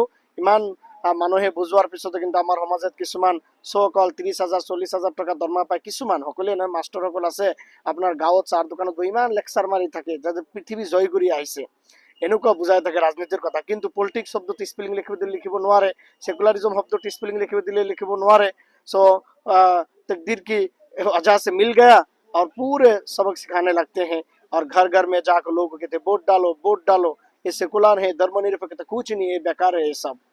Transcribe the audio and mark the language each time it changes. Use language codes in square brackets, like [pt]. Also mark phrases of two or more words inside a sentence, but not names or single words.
[as] ইমান মানুহে বুজোৱাৰ পিছতো কিন্তু আমাৰ সমাজত কিছুমান চ' 30,000 40,000 টকা দৰমহা পায়। কিছুমান, সকলোৱে নহয়, মাষ্টৰসকল আছে আপোনাৰ গাঁৱত চাহ দোকানত বহি ইমান লেকচাৰ মাৰি থাকে, যাতে পৃথিৱী জয় কৰি আহিছে, এনেকুৱা বুজাই থাকে ৰাজনীতিৰ কথা। কিন্তু পলিটিক্স শব্দটো স্পেলিং লিখিব দিলে লিখিব নোৱাৰে, সেকুলাৰিজম শব্দটো স্পেলিং লিখিব দিলে লিখিব নোৱাৰে। [hi] सो तकदीर की वजह से मिल गया और पूरे सबक सिखाने लगते हैं, और घर घर में जाकर लोग कहते वोट डालो वोट डालो, ये सेकुलर है, धर्मनिरपेक्ष कुछ नहीं है, बेकार है ये सब।